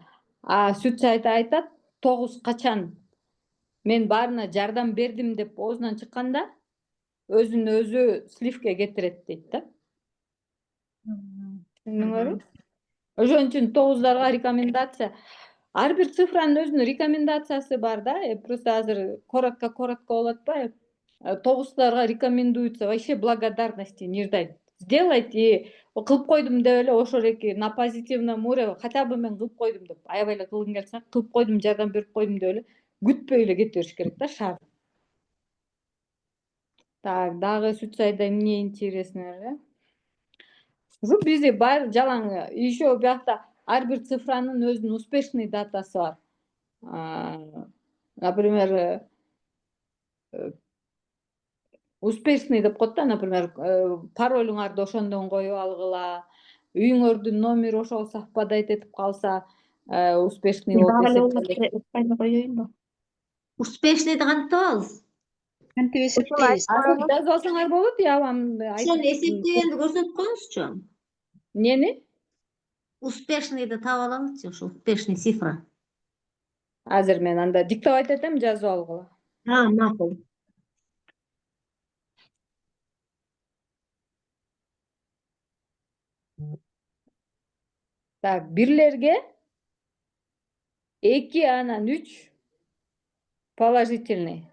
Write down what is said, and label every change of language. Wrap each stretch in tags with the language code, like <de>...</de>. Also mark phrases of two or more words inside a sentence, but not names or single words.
<ky>Сүтсайда айтат, 9 качан мен баарына жардам бердим деп оозунан чыкканда, өзүн өзү сливке кетирет дейт да. Түшүндүңөрбү? Ошон үчүн 9дарга рекомендация. Ар бир цифранын өзүнүн рекомендациясы бар да. Просто азыр коротко болуп атпайбы?</ky> <ru>9дарга рекомендуется вообще благодарности не ждать. Сделать и</ru> <ky>кылып койдум деп эле ошол эки</ky> <ru>на позитивном уровне, хотя бы</ru> <ky>мен кылып койдум деп, аябай эле кылгың келсе, кылып койдум, жардам берип койдум деп эле күтпөй эле кете бериш керек да шаар. Так, дагы Сүтсайда эмне интересный эле? Ушу бизде бар жалаң еще биякта ар бир цифранын өзүнүн успешный датасы бар. Например, успешный деп коет да, например, паролуңарды ошондон коюп алгыла, үйүңөрдүн номери ошого совпадать этип калса, успешный болуп эсептелет. Кайда коеюнбу? Успешныйды кантип табабыз? Кантип Ушул эсептейбиз? айтып Аны коебуз. жазып алсаңар болот,</ky> <ru>я вам</ru> <ky>Ошону айтып. эсептегенди көрсөтүп коюңузчу. Нени? Успешныйды таап алалычы, ошо успешный цифра. Азыр мен анда диктовать этем, жазып алгыла. Макул. Так, бирлерге 2/3 положительный.</ky>